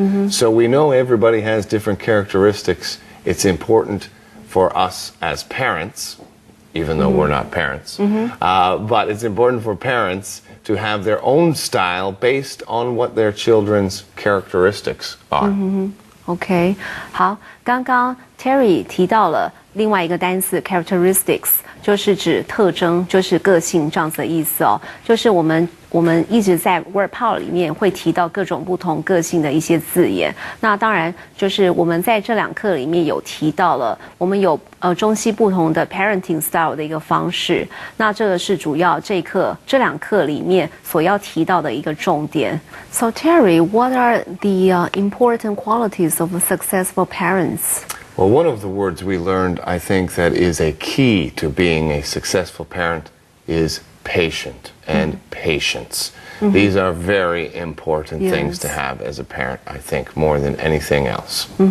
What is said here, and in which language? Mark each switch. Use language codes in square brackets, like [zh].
[en] So we know everybody has different characteristics. It's important for us as parents, even though we're not parents, but it's important for parents to have their own style based on what their children's characteristics are. [zh] OK， 好，刚刚 Terry 提到了另外一个单词 characteristics， 就是指特征，就是个性这样子的意思哦。就是我们一直在 word power 里面会提到各种不同个性的一些字眼。那当然就是我们在这2课里面有提到了，我们有中西不同的 [en] parenting style [zh] 的一个方式。那这个是主要这2课里面所要提到的一个重点。 [en] So Terry, what are the important qualities of successful parents? Well, one of the words we learned, I think, that is a key to being a successful parent is patient and patience. These are very important things to have as a parent, I think, more than anything else.